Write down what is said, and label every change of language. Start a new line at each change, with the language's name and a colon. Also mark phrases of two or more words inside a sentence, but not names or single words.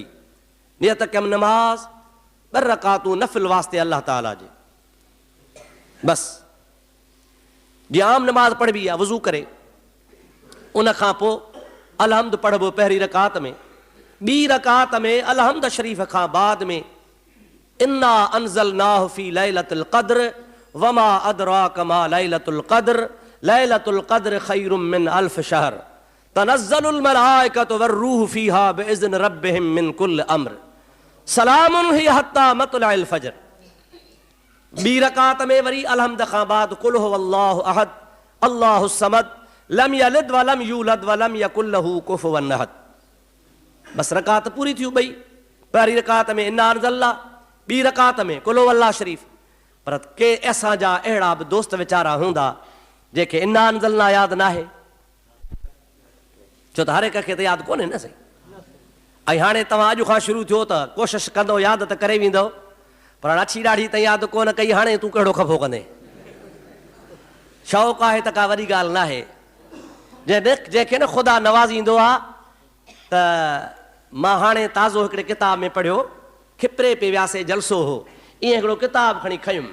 Sindhi: नियत कयम नमाज 2 रकातूं नफ़िल वास्ते अल्लाह ताला जे बस। जीअं आम नमाज पढ़बी आहे वज़ू करे उन खां पोइ अलहम्द पढ़बो पहिरीं रकात में। 2 रकात में अलहम्द शरीफ़ खां बाद में
Arabic: إنا أنزلناه في ليلة القدر وما أدراك ما ليلة القدر ليلة القدر خير من ألف شهر تنزل الملائكة والروح فيها بإذن ربهم من كل أمر سلام هي حتى مطلع الفجر.
Sindhi: 2 रकात में वरी अलहम्द खां बाद
Arabic: قل هو الله أحد الله الصمد لم يلد ولم يولد ولم يكن له كفوا أحد.
Sindhi: बस रकात पूरी थियूं ॿई। पहिरीं रकात में
Arabic: إنا أنزلنا,
Sindhi: 2 रकात में
Arabic: قل هو الله
Sindhi: शरीफ़। पर के असांजा अहिड़ा बि दोस्त वीचारा हूंदा जेके
Arabic: إنا أنزلنا
Sindhi: यादि न आहे, छो त हर हिक खे त यादि कोन्हे न साईं। ऐं हाणे तव्हां अॼु खां शुरू थियो त कोशिशि कंदो यादि त करे वेंदो, पर अछी ॾाढी त यादि कोन कई, हाणे तूं कहिड़ो खफ़ो कंदे। शौक़ु आहे त का वॾी ॻाल्हि न आहे। जंहिंखे न ख़ुदा नवाज़ींदो आहे त मां हाणे ताज़ो हिकिड़े किताब में पढ़ियो, खिपरे पे वियासीं जलसो हो, ईअं हिकिड़ो किताब खणी खयुमि।